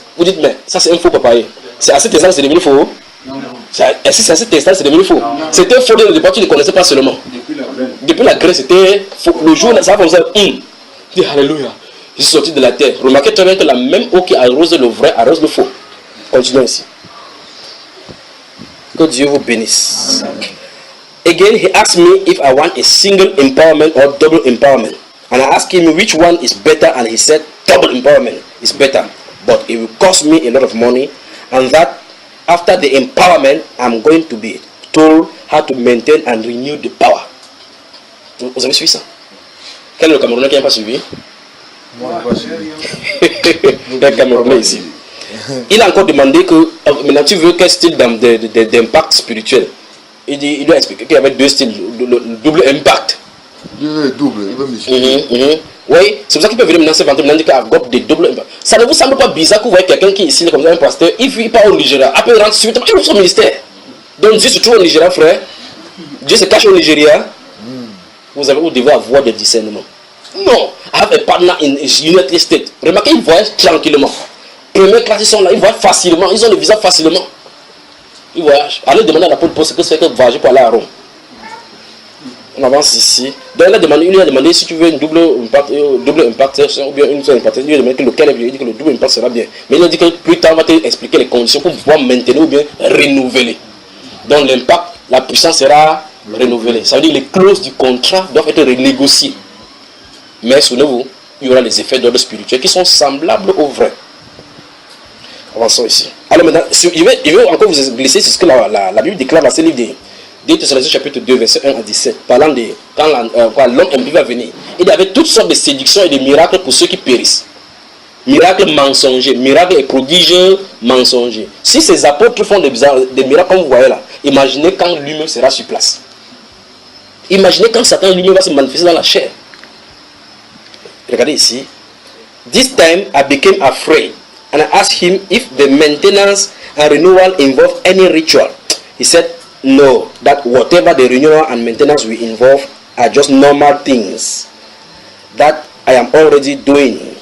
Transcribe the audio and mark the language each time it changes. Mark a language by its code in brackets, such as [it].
[fr] Vous dites, mais ça c'est un faux papaye. C'est à cet instant, c'est devenu faux. Est-ce que c'est à cet instant, c'est devenu faux? C'était faux dès le départ, tu ne connaissais pas seulement. Depuis la graine, c'était faux. Le jour, ça va comme ça. Dis, alléluia. Je suis sorti de la terre. Remarquez très bien que la même eau qui arrose le vrai arrose le faux. Continuons ici. Que Dieu vous bénisse. [en] Again, he asked me if I want a single empowerment or double empowerment. And I asked him which one is better, and he said double empowerment is better. But it will cost me a lot of money, and that after the empowerment, I'm going to be told how to maintain and renew the power. [fr] Vous avez suivi ça? Quel est le Camerounais qui n'a pas suivi? Moi, je n'ai pas suivi. Camerounais ici. Il a encore demandé que, maintenant tu veux quel style d'impact spirituel? Il doit expliquer qu'il y avait 2 styles, le double impact. Il veut double, il veut muscler. Oui, c'est pour ça qu'il peut venir maintenant se vanter, maintenant dire qu'il a des doubles impacts. Ça ne vous semble pas bizarre que vous voyez quelqu'un qui est ici, comme ça, un pasteur, il vit pas au Nigeria, après il rentre subitement, il ouvre son ministère. Donc Dieu se trouve au Nigeria, frère. Dieu se cache au Nigeria. Vous devez avoir des discernements. [en] Non, I have a partner in United States. [fr] Remarquez, ils voyagent tranquillement. Première classe, ils sont là, ils voyagent facilement, ils ont le visa facilement. Ils voyagent. Allez demander à l'apôtre Paul ce que c'est que voyager pour aller à Rome. On avance ici. Donc il lui a demandé si tu veux une double impactation ou bien une seule impactation. Il lui a demandé lequel il dit que le double impact sera bien. Mais il a dit que plus tard on va t'expliquer les conditions pour pouvoir maintenir ou bien renouveler. Donc l'impact, la puissance sera renouvelée. Ça veut dire que les clauses du contrat doivent être renégociées. Mais souvenez-vous, il y aura les effets d'ordre spirituel qui sont semblables aux vrais. Avançons ici. Alors maintenant, je vais encore vous glisser sur ce que la Bible déclare dans ce livre de Thessaloniciens chapitre 2, verset 1 à 17, parlant de quand l'homme impie va venir. Il y avait toutes sortes de séductions et de miracles pour ceux qui périssent. Miracles mensongers, miracles et prodiges mensongers. Si ces apôtres font des miracles comme vous voyez là, imaginez quand lui-même sera sur place. Imaginez quand Satan lui-même va se manifester dans la chair. Regardez ici. [en] This time I became afraid and I asked him if the maintenance and renewal involve any ritual. He said no, that whatever the renewal and maintenance will involve are just normal things that I am already doing.